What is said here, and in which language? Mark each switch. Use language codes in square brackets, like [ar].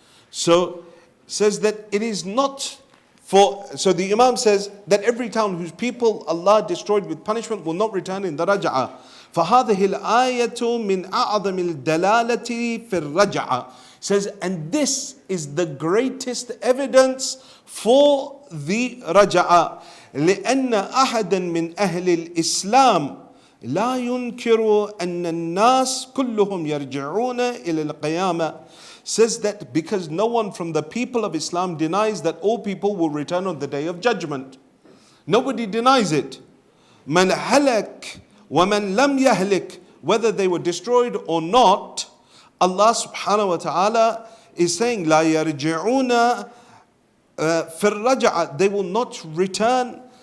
[en] So, says that it is not for, so the Imam says that every town whose people Allah destroyed with punishment will not return in the raj'ah. [ar] فَهَذِهِ الْآيَةُ مِنْ أَعْظَمِ الدَّلَالَةِ فِي الرَّجْعَةِ. [en] Says, and this is the greatest evidence for the raj'ah. [ar] لأن أحدا من أهل الإسلام لا ينكر أن الناس كلهم يرجعون إلى القيامة. [en] Says that because no one from the people of Islam denies that all people will return on the day of judgment. Nobody denies it. [ar] من هلك ومن لم يهلك, [en] whether they were destroyed or not, Allah subhanahu wa ta'ala is saying [ar] لا يرجعون في الرجعة, [en] they will not return.